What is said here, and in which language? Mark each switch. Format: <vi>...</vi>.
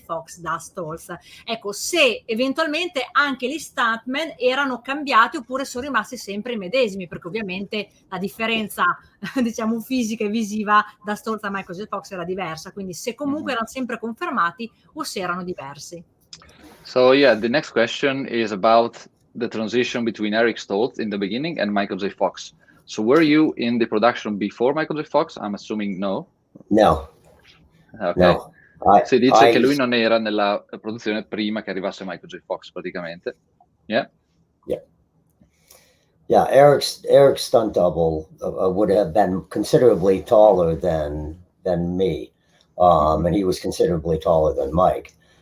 <it>Fox da Stolz. Ecco, se eventualmente anche gli stuntman erano cambiati oppure sono rimasti sempre i medesimi, perché ovviamente la differenza diciamo fisica e visiva da Stolz a Michael J. Fox era diversa, quindi se comunque erano sempre confermati o se erano diversi.</it> <en>So yeah, the next question is about the transition between Eric Stoltz in the beginning and Michael J. Fox. So were you in the production before Michael J. Fox? I'm assuming no. No. Okay. No.</en> <it>Si dice che lui non era nella produzione prima che arrivasse Michael J. Fox, praticamente. Yeah.</it> <en>Eric's stunt double would have been considerably taller than me, and he was considerably taller than Mike.</en>